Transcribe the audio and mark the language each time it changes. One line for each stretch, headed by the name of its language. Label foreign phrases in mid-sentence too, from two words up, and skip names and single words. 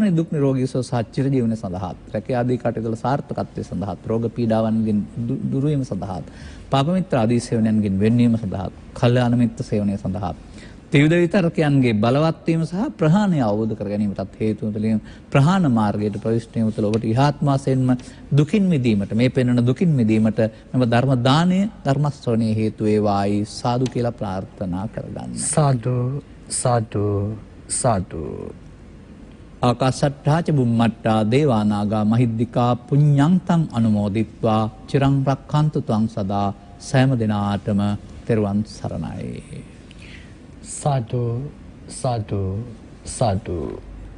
Sinhala: දුක් නිරෝගී සුව සහ චිර ජීවනය සඳහා රැකිය ආදී කටයුතු වල සාර්ථකත්වය සඳහා රෝග පීඩාවන්ගෙන් දුරු වීම සඳහා පාප මිත්‍ර ආදී සේවනයන්ගෙන් වෙන්වීම සඳහා කල්යාණ මිත්‍ර සේවනය සඳහා ත්‍රිවිධ විතරකයන්ගේ බලවත් වීම සහ ප්‍රහාණය අවබෝධ කර ගැනීමටත් හේතු වෙන ප්‍රහාණ මාර්ගයට ප්‍රවිෂ්ඨ වීම තුළ ඔබට ඉහාත්මාසයෙන්ම දුකින් මිදීමට මේ පෙන්වන දුකින් මිදීමට මෙම ධර්ම දානය ධර්ම ශ්‍රවණයේ හේතු වේවායි සාදු කියලා ප්‍රාර්ථනා කරගන්න. සාදු සාදු සාදු.
Pali: ආකාශට්ටා ච බුම්මට්ටා දේවානාගා මහිද්దికා පුඤ්ඤන්තං අනුමෝදිත්වා චිරං රක්ඛන්තු ත්වං සදා
Sinhala: සෑම දිනාටම තෙරුවන් සරණයි. සාදු සාදු සාදු.